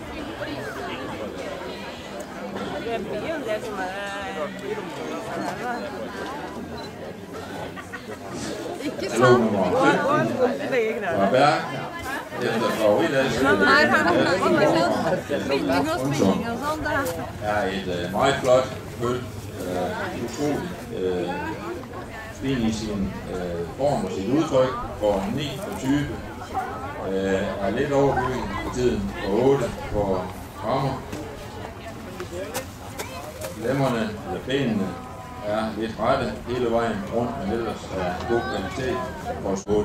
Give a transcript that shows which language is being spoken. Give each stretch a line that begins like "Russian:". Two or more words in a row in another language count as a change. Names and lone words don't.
Norwegian: Det blir jo en del som Ikke sant? Her har vi spinning og spinning og sånn.
Danish: Det er et meget flot føl. Utroligt fin i sin form og sit udtryk. For 9 på 20. Er lidt overbygget på tiden. For 8 på rammer. Lemmerne eller benene er lidt rette hele vejen rundt, men ellers er god kvalitet for spurte.